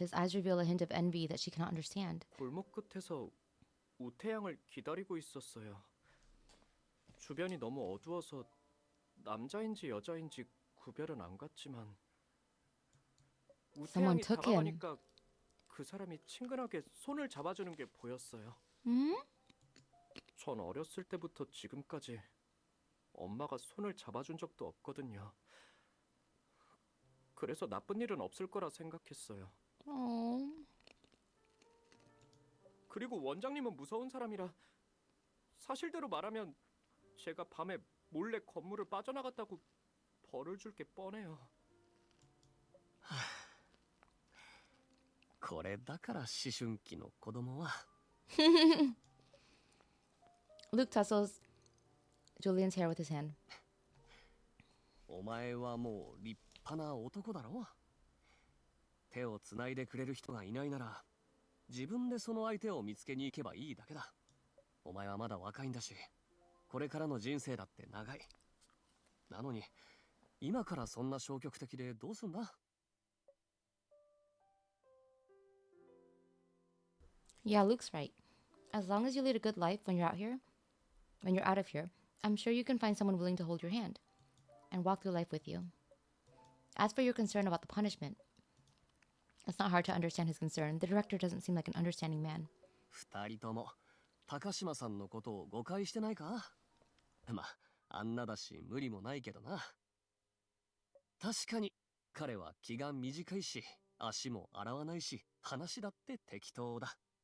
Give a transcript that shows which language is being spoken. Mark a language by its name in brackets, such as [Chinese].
[English] His eyes reveal a hint of envy that she cannot understand. [Korean] 골목 끝에서 우태양을 기다리고 있었어요. 주변이 너무 어두워서 남자인지 여자인지 구별은 안 갔지만 우태양이 다가가니까 그 사람이 친근하게 손을 잡아주는 게 보였어요. 전 어렸을 때부터 지금까지 엄마가 손을 잡아준 적도 없거든요. 그래서 나쁜 일은 없을 거라 생각했어요. 그리고 원장님은 무서운 사람이라 사실대로 말하면 제가 밤에 몰래 건물을 빠져나갔다고 벌을 줄 게 뻔해요. [Japanese] これだから思春期の子供は [English] Luke tussles Julian's hair with his hand. [Japanese] お前はもう立派な男だろ。手をつないでくれる人がいないなら自分でその相手を見つけに行けばいいだけだ。お前はまだ若いんだし、これからの人生だって長い。なのに今からそんな消極的でどうすんだ？ [English] Yeah, Luke's right. As long as you lead a good life when you're out of here, I'm sure you can find someone willing to hold your hand and walk through life with you. As for your concern about the punishment, it's not hard to understand his concern. The director doesn't seem like an understanding man. [Japanese] 二人とも高島さんのことを誤解してないか？まあ、あんなだし無理もないけどな。確かに彼は気が短いし、足も洗わないし、話だって適当だ。